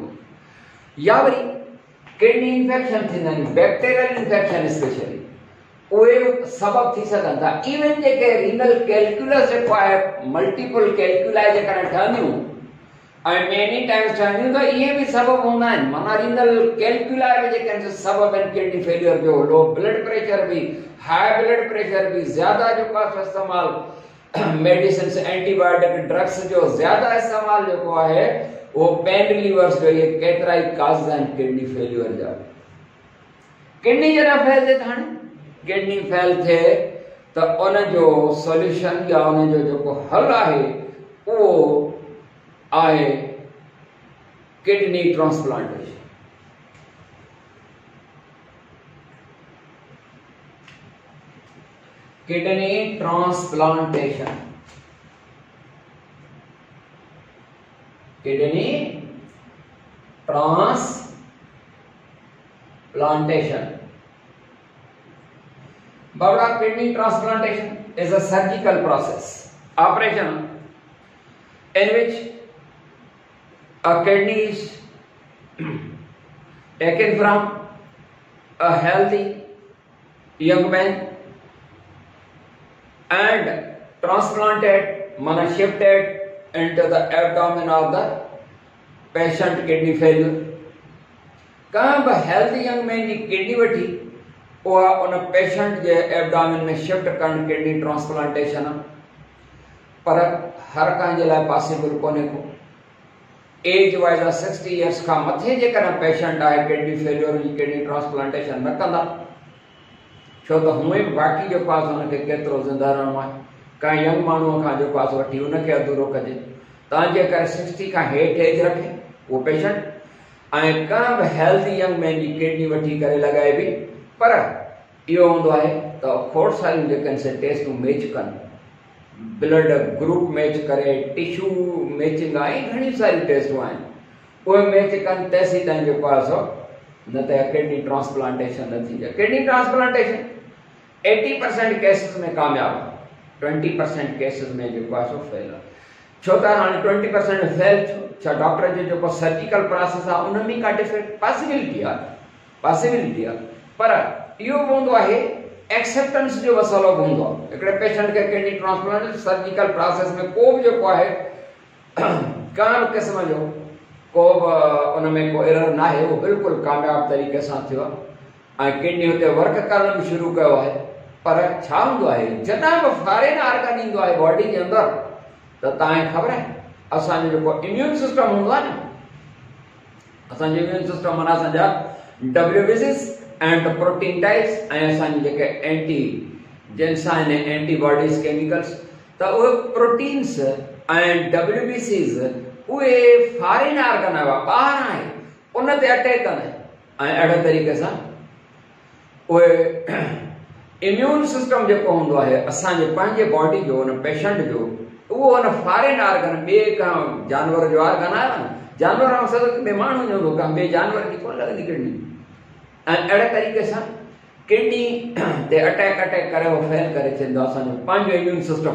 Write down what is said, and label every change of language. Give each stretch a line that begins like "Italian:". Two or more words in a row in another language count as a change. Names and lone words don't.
Sindhi: या वरी
English: kidney infection
Sindhi: थींदा आहिनि,
English: bacterial infection specially,
Sindhi: उहे सबबु थी सघनि था। इवन जेके
English: renal calculus
Sindhi: जेको आहे
English: multiple calculi
Sindhi: जेकॾहिं ठहंदियूं ऐं
English: many times
Sindhi: ठहंदियूं त इहे बि सबबु हूंदा आहिनि। माना
English: renal calculi
Sindhi: में जेके आहिनि सबबु आहिनि
English: kidney failure
Sindhi: जो।
English: low blood pressure
Sindhi: भी,
English: high blood pressure
Sindhi: भी, ज़्यादा जेको आहे इस्तेमाल
English: medicine antibiotic drugs
Sindhi: जो ज़्यादा इस्तेमाल जेको आहे वो
English: pain relievers
Sindhi: जो, ये केतिरा ई काज़ आहिनि
English: kidney failure
Sindhi: जा। किडनी जॾहिं फेल थिए त हाणे
English: kidney fail
Sindhi: थिए त उन जो सॉल्यूशन या उन जो जेको हल आहे उहो आहे
English: kidney transplantation. kidney transplantation, kidney transplantation. Bhavra, kidney transplantation is a surgical process, operation in which a kidney is taken from a healthy young man and transplanted, shifted into the abdomen of the patient kidney failure।
Sindhi: कहाँ ब
English: healthy young man
Sindhi: की kidney वठी उन पेशेंट जे एब्डोमेन में शिफ्ट करण
English: kidney transplantation,
Sindhi: पर हर कंहिं जे लाइ पॉसिबल कोन्हे को।
English: age wise 60 years
Sindhi: खां मथे जेकॾहिं पेशेंट आहे
English: kidney failure
Sindhi: जी
English: kidney transplantation
Sindhi: न कंदा, छो त हूअं बि बाक़ी जेको आहे हुनखे केतिरो ज़िंदा रहणो आहे। कंहिं यंग माण्हूअ खां जेको आहे वठी उनखे अधूरो कजे, तव्हांजे करे 60 खां हेठि एज रखे उहो पेशेंट, ऐं कंहिं बि
English: healthy young man
Sindhi: जी किडनी वठी करे लॻाए बि, पर इहो हूंदो आहे त खोड़ सारियूं जेके आहिनि से टेस्टूं मैच कनि,
English: blood group match
Sindhi: करे,
English: tissue matching
Sindhi: आहे, घणी सारियूं टेस्टूं आहिनि, उहे मैच कनि तेसीं ताईं जेको आहे सो न त
English: kidney transplantation
Sindhi: न थी जाए।
English: kidney transplantation 80% cases
Sindhi: में कामयाब, 20% केसिस में जेको आहे सो फेल आहे। छो त हाणे 20% फेल छा डॉक्टर जो जेको
English: surgical process
Sindhi: आहे उन में का
English: defect possibility
Sindhi: आहे, पर इहो हूंदो आहे एक्सेप्टेंस जो मसइलो हूंदो आहे। हिकिड़े पेशेंट खे
English: kidney transplant surgical process
Sindhi: में को बि जेको आहे कंहिं बि क़िस्म जो को बि उन में को एरर न आहे, उहो बिल्कुलु कामयाब तरीक़े सां थियो आहे ऐं किडनी हुते वर्क करणु बि शुरू कयो आहे। पर छा हूंदो आहे जॾहिं बि
English: foreign organ
Sindhi: ईंदो आहे बॉडी जे अंदरि, त तव्हांखे ख़बर आहे असांजो जेको
English: immune system
Sindhi: हूंदो आहे न, असांजो
English: immune system
Sindhi: माना असांजा
English: WBCs and protein types
Sindhi: ऐं असांजी जेके एंटीजेंस आहिनि
English: antibodies chemicals,
Sindhi: त उहे प्रोटीन्स ऐं WBCs उहे
English: foreign organ
Sindhi: आहे, ॿाहिरि आहे, उन ते अटैक कंदा आहिनि ऐं अहिड़े तरीक़े सां उहे
English: immune system
Sindhi: जेको हूंदो आहे असांजे पंहिंजे बॉडी जो, उन पेशेंट जो, उहो उन
English: foreign organ
Sindhi: ॿिए का जानवर जो ऑर्गन आहे न, जानवर ॿिए माण्हू जो हूंदो, ॿिए जानवर जी कोन लॻंदी किडनी, ऐं अहिड़े तरीक़े सां किडनी ते अटैक करे उहो फेल करे थींदो असांजो पंहिंजो
English: immune system.